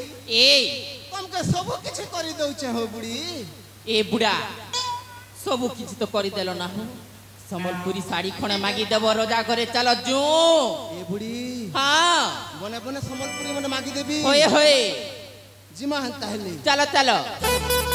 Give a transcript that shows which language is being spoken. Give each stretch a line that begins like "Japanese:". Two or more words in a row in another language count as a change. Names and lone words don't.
Sambalpuri: ए ତମକେ ସବୁ କିଛି କରି ଦଉଛେ ହୋ ବୁଢୀ ଏ ବୁଢ଼ା ସବ କିଛି ତ କରି ଦେଲୋ ନା ସମ୍ବଲପୁରୀ ଶାଢ଼ୀ ଖଣେ ମାଗି ଦେବୋ ରୋଜା କରେ ଚଲୋ ଜୁ ଏ ବୁଢୀ हां ବନେ ବନେ ସମ୍ବଲପୁରୀ ମାନେ ମାଗି ଦେବି ହୋଏ ହୋଏ ଜିମା ହେନ୍ତା ହେଲେ ଚଲୋ ଚଲୋ